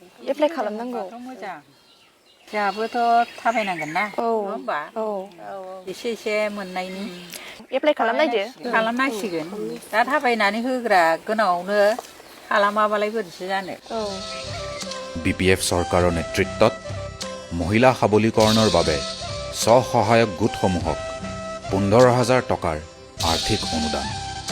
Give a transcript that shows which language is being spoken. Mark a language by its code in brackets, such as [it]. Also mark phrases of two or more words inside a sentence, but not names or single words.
[brx] एप्लाइ खालामनांगौ मोजां जोंहाबोथ' थाबायनांगोन ना नङा होमबा एसे एसे मोननायनि एप्लाइ खालामनायदो खालामनांसिगोन दा थाबायनानै होग्रा गोनाङावनो खालामाबालाय बोरैसो जानो [as] BPF চৰকাৰৰ নেতৃত্বত মহিলা সবলীকৰণৰ বাবে স্বসহায়ক গোটসমূহক 15,000 টকাৰ আৰ্থিক অনুদান